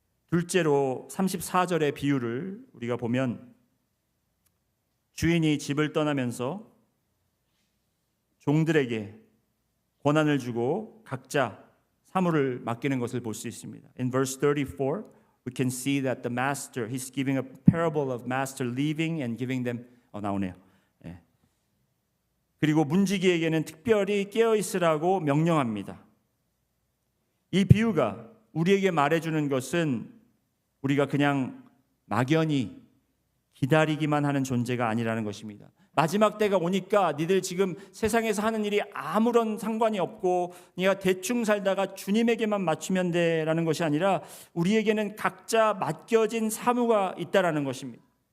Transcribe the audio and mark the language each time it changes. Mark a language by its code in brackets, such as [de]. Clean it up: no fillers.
[ko] 둘째로 34절의 비유를 우리가 보면 주인이 집을 떠나면서 종들에게 권한을 주고 각자 사물을 맡기는 것을 볼 수 있습니다. [en] In verse 34, we can see that the master, he's giving a parable of master leaving and giving them. [ko] 나오네요. 예. 그리고 문지기에게는 특별히 깨어 있으라고 명령합니다. 이 비유가 우리에게 말해주는 것은 우리가 그냥 막연히 기다리기만 하는 존재가 아니라는 것입니다. 마지막 때가 오니까 니들 지금 세상에서 하는 일이 아무런 상관이 없고 네가 대충 살다가 주님에게만 맞추면 돼라는 것이 아니라 우리에게는 각자 맡겨진 사무가 있다라는 것입니다.